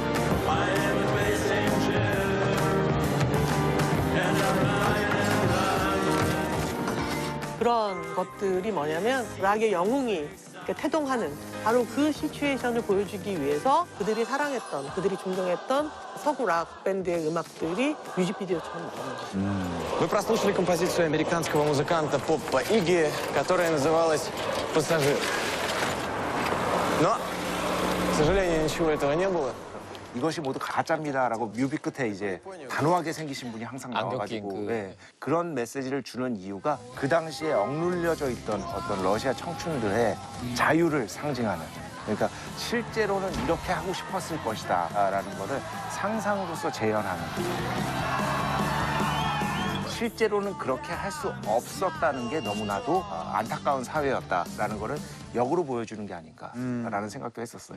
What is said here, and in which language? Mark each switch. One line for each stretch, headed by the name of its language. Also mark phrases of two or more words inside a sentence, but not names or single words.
Korean: 그런 것들이 뭐냐면 락의 영웅이 태동하는 바로 그 시츄에이션을 보여주기 위해서 그들이 사랑했던, 그들이 존경했던 서구 락 밴드의 음악들이 뮤직비디오처럼 나오는 거죠.
Russian: Вы прослушали композицию американского музыканта поппа Игги, которая называлась «Пассажир». Но, к сожалению, ничего этого не было.
Korean: 이것이 모두 가짜입니다라고 뮤비 끝에 이제 단호하게 생기신 분이 항상 나와가지고 그런 메시지를 주는 이유가 그 당시에 억눌려져 있던 어떤 러시아 청춘들의 자유를 상징하는 그러니까 실제로는 이렇게 하고 싶었을 것이다라는 거를 상상으로서 재현하는 실제로는 그렇게 할 수 없었다는 게 너무나도 안타까운 사회였다라는 거를 역으로 보여주는 게 아닌가라는 생각도 했었어요.